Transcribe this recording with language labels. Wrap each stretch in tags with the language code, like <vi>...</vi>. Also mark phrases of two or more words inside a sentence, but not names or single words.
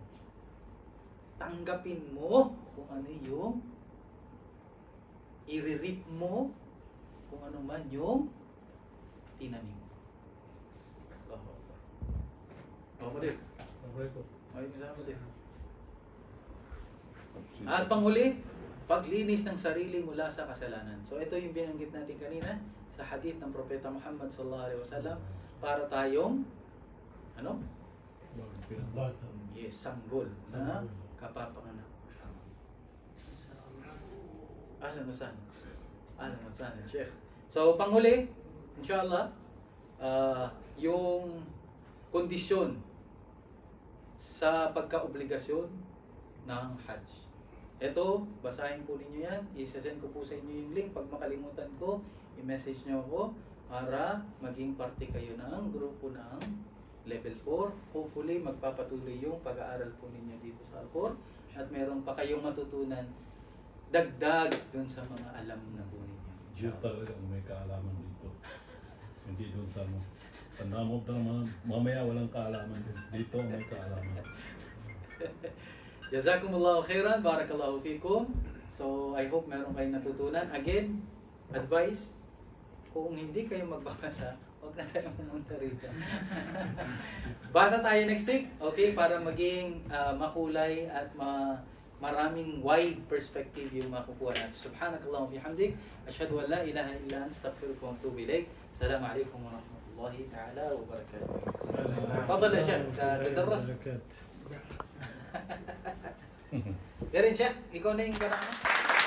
<tl>Tanggapin mo kung ano yung i-rip mo kung ano man yung tinanim mo. Oh, mo din. Okay ko. Ay, misama din. At panghuli, paglinis ng sarili mula sa kasalanan. So ito yung binanggit natin kanina sa hadith ng Propeta Muhammad</tl> <ar>صلى الله عليه وسلم</ar> <tl>para tayong ano? Bata. Yes, sanggol na kapapanganak.</tl> <ar>أهلا وسهلا. أهلا وسهلا، شيخ.</ar> <tl>So panghuli, inshallah, yung kondisyon sa pagkaobligasyon ng Hajj. Ito, basahin po ninyo yan. Isasend ko po sa inyo yung link. Pag makalimutan ko, i-message nyo ako para maging parte kayo ng grupo ng level 4. Hopefully, magpapatuloy yung pag-aaral po ninyo dito sa Al-Qur. At meron pa kayong matutunan dagdag dun sa mga alam na po ninyo. Siya talaga ang may kaalaman dito. Hindi doon sa mo. Tandaan mo naman, mamaya walang kaalaman doon. Dito may kaalaman.</tl> <ar>جزاكم الله خيرا، بارك الله فيكم.</ar> <tl>So,</tl> <en>I hope</en> <tl>meron kayong natutunan. Again, advice, kung hindi kayo magbabasa, huwag na tayo pumunta rito. Basa tayo</tl> <en>next week,</en> <tl>okay? Para maging makulay at maraming</tl> <en>wide perspective</en> <tl>yung makukuha natin.</tl> <ar>سبحانك اللهم وبحمدك، أشهد أن لا إله إلا أنت، أستغفرك وأتوب إليك. السلام عليكم ورحمة الله تعالى وبركاته. تفضل يا شيخ تدرس.</ar> <tl>Galing, Sheikh. Ikaw na yung</tl>